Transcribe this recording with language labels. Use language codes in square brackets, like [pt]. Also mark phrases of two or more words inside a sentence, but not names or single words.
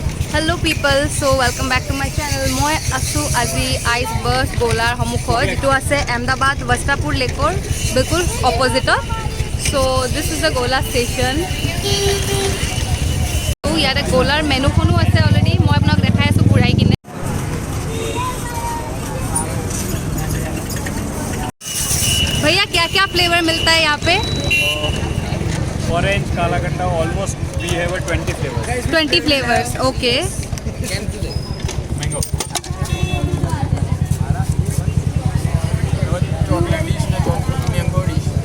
[en] Hello people, so welcome back to my channel. [as] মই আছোঁ আজি আইচ বাৰ্ষ্ট গোলাৰ সন্মুখত, যিটো আছে আহমেদাবাদ বস্তাপুৰ লেকৰ বিলকুল অপজিটত। [en] So this is the gola station. [as] ত' ইয়াতে গোলাৰ মেনুখনো আছে অলৰেডি, মই আপোনাক দেখাই আছোঁ ঘূৰাই কিনে। [hi] भैया क्या क्या फ्लेवर मिलता है यहाँ पे? [en] ऑरेंज, [hi] काला गन्ना, [en] almost we have 20 flavours. 20 flavours, okay. Mango, chocolate dish na chocolate mango dish.